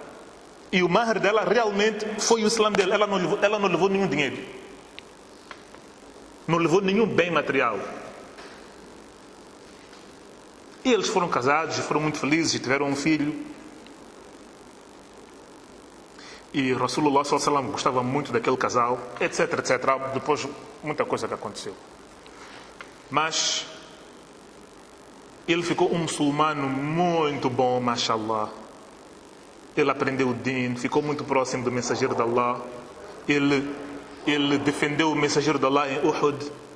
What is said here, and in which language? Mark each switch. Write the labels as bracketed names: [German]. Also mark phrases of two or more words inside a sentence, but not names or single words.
[Portuguese] E o mahar dela realmente foi o Islã dele. Ela não levou nenhum dinheiro. Não levou nenhum bem material. E eles foram casados e foram muito felizes e tiveram um filho. E [Arabic] رسول الله صلى الله عليه وسلم [Portuguese] gostava muito daquele casal, etc, etc. Depois muita coisa que aconteceu. Mas ele ficou um muçulmano muito bom, mashallah. Ele aprendeu o din, ficou muito próximo do mensageiro de Allah. Ele defendeu o mensageiro de Allah em Uhud.